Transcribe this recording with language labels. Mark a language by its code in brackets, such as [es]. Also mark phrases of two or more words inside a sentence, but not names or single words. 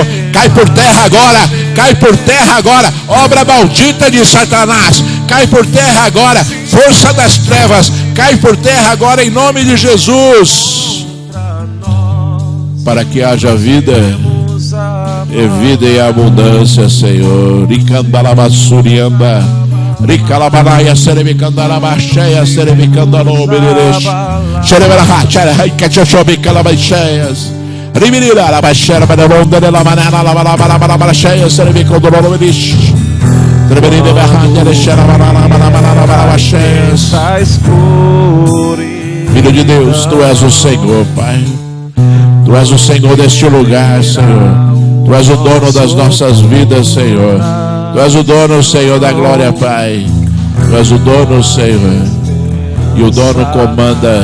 [pt] Cai por terra agora. Cai por terra agora. Obra maldita de Satanás. Cai por terra agora. Força das trevas. Cai por terra agora em nome de Jesus. Para que haja vida e vida em abundância, Senhor. Ricandalabassurianda, Ricalabanaia, Seremicandalabacheia, Seremicandaloberesh, Xereberahachara, Ricachachobicalabacheias, Rimirirabacheira, Badaronda, Lamanana, Labalabalabacheia, Seremicandoloberesh, Treberibahania, Filho de Deus, tu és o Senhor, Pai. Tu és o Senhor deste lugar, Senhor. Tu és o dono das nossas vidas, Senhor. Tu és o dono, Senhor, da glória, Pai. Tu és o dono, Senhor. E o dono comanda.